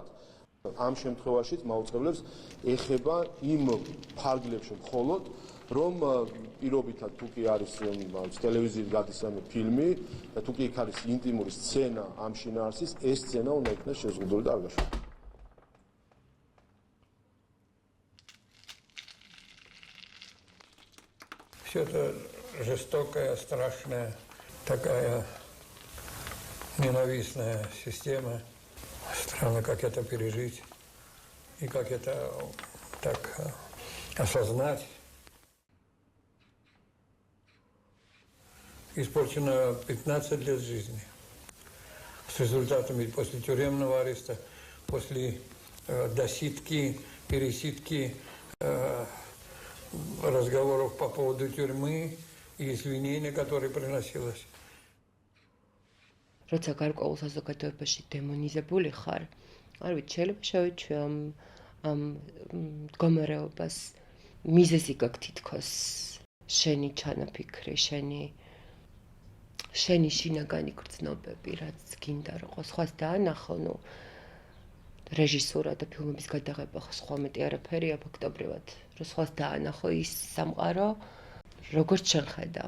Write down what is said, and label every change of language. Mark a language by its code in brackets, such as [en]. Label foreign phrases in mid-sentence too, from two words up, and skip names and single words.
[ka] ამ შემთხვევაშიც მაუწყებლებს ეხება იმ ფარგლებში მხოლოდ, რომ პირობითად თუ კი არის ტელევიზიით გადის ფილმი და თუ კი იქ არის ინტიმური სცენა ამ შინაარსის, ეს სცენა უნდა იქნას შეზღუდული და არ გაშუქება. [ru] Все это жестокая, страшная, такая ненавистная система. Странно, как это пережить и как это так осознать. Испорчено 15 лет жизни. С результатами после тюремного ареста, после досидки, пересидки, разговоров по поводу тюрьмы и извинений, которые приносилось. [ka] როცა გარკვეულ საზოგადოებაში დემონიზებული ხარ, არ ვიცი, შეიძლება შევიჩვე ამ მდგომარეობას მიზეზი გაქვს თითქოს შენი ჩანაფიქრი, შენი შინაგანი გრძნობები, რაც გინდა რომ სხვას დაანახო, რეჟისურა და ფილმების გადაღება სხვა მეტი არაფერია ფაქტობრივად, რომ სხვას დაანახო ის სამყარო, როგორც შენ ხედავ.